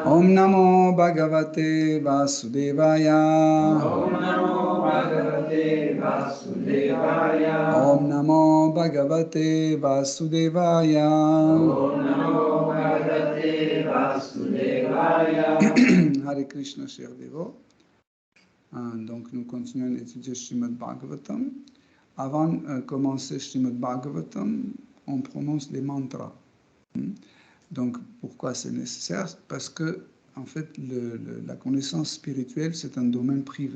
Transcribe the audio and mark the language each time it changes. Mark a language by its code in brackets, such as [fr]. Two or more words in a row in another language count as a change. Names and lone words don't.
[sa] ॐ नमो भगवते वासुदेवाय. ॐ नमो भगवते वासुदेवाय. ॐ नमो भगवते वासुदेवाय. ॐ नमो भगवते वासुदेवाय. [fr] Hare Krishna, chers dévots. Donc nous continuons à étudier Srimad Bhagavatam. Avant de commencer Srimad Bhagavatam, on prononce les mantras. Donc, pourquoi c'est nécessaire? Parce que, en fait, la connaissance spirituelle, c'est un domaine privé.